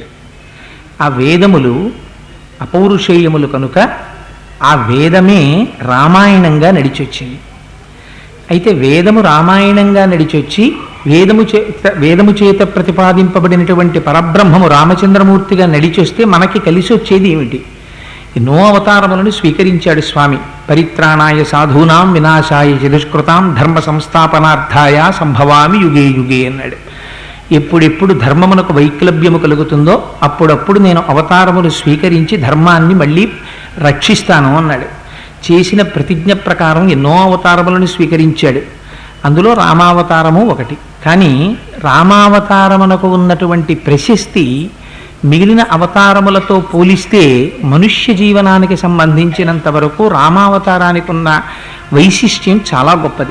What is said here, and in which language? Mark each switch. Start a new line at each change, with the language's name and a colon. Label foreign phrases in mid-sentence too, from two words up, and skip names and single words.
Telugu: ఆ వేదములు అపౌరుషేయములు కనుక ఆ వేదమే రామాయణంగా నడిచొచ్చింది. అయితే వేదము రామాయణంగా నడిచొచ్చి వేదము చేత ప్రతిపాదింపబడినటువంటి పరబ్రహ్మము రామచంద్రమూర్తిగా నడిచొస్తే మనకి కలిసి వచ్చేది ఏమిటి? ఎన్నో అవతారములను స్వీకరించాడు స్వామి.
Sanskrit: పరిత్రాణాయ సాధూనాం వినాశాయ చ దుష్కృతాం ధర్మ సంస్థాపనార్థాయ సంభవామి యుగే యుగే అన్నాడు.
Telugu: ఎప్పుడెప్పుడు ధర్మమునకు వైక్లభ్యము కలుగుతుందో అప్పుడప్పుడు నేను అవతారములు స్వీకరించి ధర్మాన్ని మళ్ళీ రక్షిస్తాను అన్నాడు. చేసిన ప్రతిజ్ఞ ప్రకారం ఎన్నో అవతారములను స్వీకరించాడు. అందులో రామావతారము ఒకటి. కానీ రామావతారమునకు ఉన్నటువంటి ప్రశస్తి మిగిలిన అవతారములతో పోలిస్తే మనుష్య జీవనానికి సంబంధించినంత వరకు రామావతారానికి ఉన్న వైశిష్ట్యం చాలా గొప్పది.